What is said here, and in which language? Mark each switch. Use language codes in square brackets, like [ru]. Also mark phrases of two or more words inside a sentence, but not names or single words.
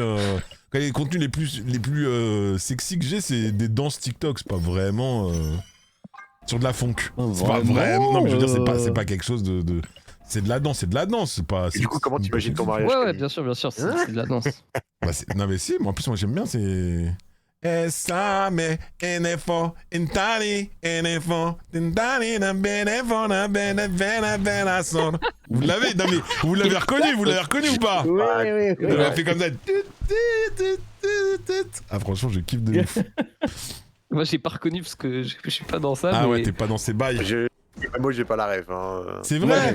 [fr] Les contenus les plus sexy que j'ai, c'est des danses TikTok. C'est pas vraiment... sur de la funk. C'est pas vraiment... Non, mais je veux dire, c'est pas quelque chose de... C'est de la danse, c'est pas... Et du coup, comment t'imagines ton mariage? Ouais, ouais, Camille bien sûr, c'est de la danse. Bah, non mais si, moi en plus moi j'aime bien, c'est... [ak] Essa me NFO Intali NFO Intali na benefo na bene son. [fr] Vous l'avez, non mais vous l'avez reconnu ou pas? Oui. Vous l'avez fait comme ça. Ah franchement je kiffe de ouf. Moi j'ai pas reconnu parce que je suis pas dans ça. Ah mais... ouais, t'es pas dans ces bails. Moi, j'ai pas la ref. Hein. C'est vrai.